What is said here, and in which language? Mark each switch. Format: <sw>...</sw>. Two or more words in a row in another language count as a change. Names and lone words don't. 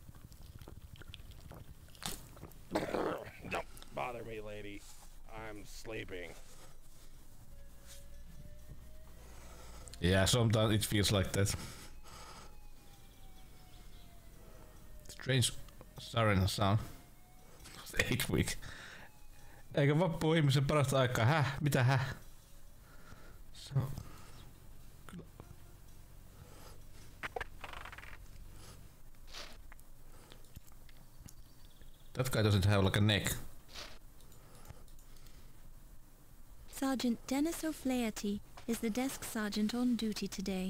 <en>Don't bother me, lady. I'm sleeping. Yeah, sometimes it feels like that. Strange siren sound. 8 week.</en> <fi>Eikö vappu ole ihmisen parasta aikaa? Häh? Mitä häh?</fi> <en>So. That guy doesn't have like a neck. Sergeant Dennis O'Flaherty is the desk sergeant on duty today.</en>